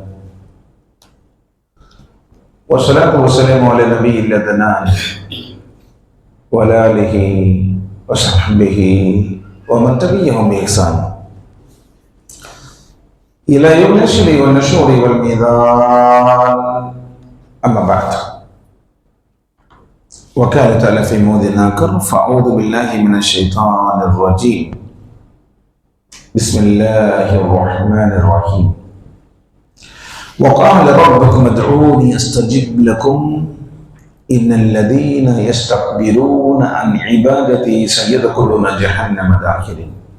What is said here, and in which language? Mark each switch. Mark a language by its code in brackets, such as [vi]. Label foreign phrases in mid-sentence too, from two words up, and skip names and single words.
[ar] والصلاة والسلام على النبي العدنان وعلى آله وصحبه ومن تبعهم بإحسان إلى يوم الحشر والنشور والميزان. أما بعد. وقال تعالى في موضع آخر فأعوذ بالله من الشيطان الرجيم بسم الله الرحمن الرحيم وقال ربكم ادعوني أستجب لكم إن الذين يستكبرون عن عبادتي سيدخلون جهنم داخرين.